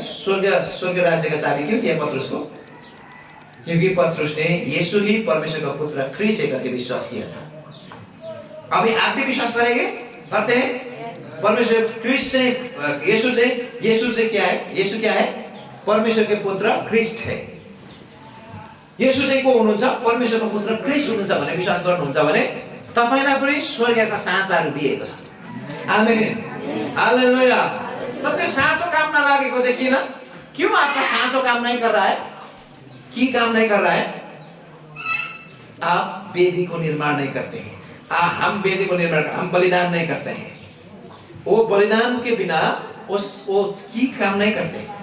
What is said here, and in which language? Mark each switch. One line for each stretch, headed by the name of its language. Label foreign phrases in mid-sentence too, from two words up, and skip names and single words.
Hindi: स्वर्ग राज्य का चाबी क्यों दिया पत्रुस को? क्योंकि पत्रुस ने यीशु ही परमेश्वर का पुत्र ख्रीष्ट है करके विश्वास किया था। अभी आप भी विश्वास करेंगे? करते हैं? परमेश्वर ख्रीष्ट से यीशु से क्या है? यीशु क्या है? परमेश्वर के पुत्र ख्रीष्ट है।
Nepali: यीशु चाहिँ को हुनुहुन्छ? परमेश्वरको पुत्र ख्रीष्ट हुनुहुन्छ भने विश्वास गर्नुहुन्छ भने तपाईलाई पनि स्वर्गका साँचाहरू दिएको छ। आमेन। हालेलुया। तो त्यो साँचो काम नलागेको चाहिँ किन?
Hindi: क्यों आपका साँचो काम नहीं कर रहा है? की काम नहीं कर रहा है? आप वेदी को निर्माण नहीं करते हैं। हम वेदी को निर्माण, हम बलिदान नहीं करते हैं। वो बलिदान के बिना वो की काम नहीं करते।